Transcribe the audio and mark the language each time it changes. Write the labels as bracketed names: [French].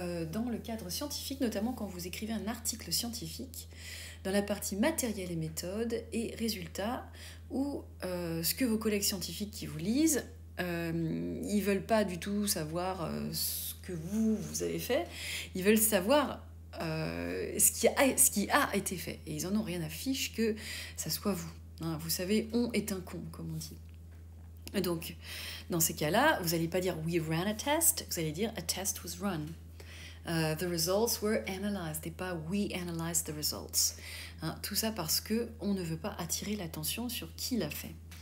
[French] dans le cadre scientifique, notamment quand vous écrivez un article scientifique, dans la partie matériel et méthode et résultats, où ce que vos collègues scientifiques qui vous lisent, ils ne veulent pas du tout savoir ce que vous avez fait, ils veulent savoir ce qui a été fait. Et ils en ont rien à fiche que ça soit vous. Vous savez, on est un con, comme on dit. Et donc, dans ces cas-là, vous n'allez pas dire « [English] we ran a test [French] », vous allez dire « [English] a test was run ». The results were analyzed [French] et pas [English] we analyzed the results. [French] Tout ça parce qu'on ne veut pas attirer l'attention sur qui l'a fait.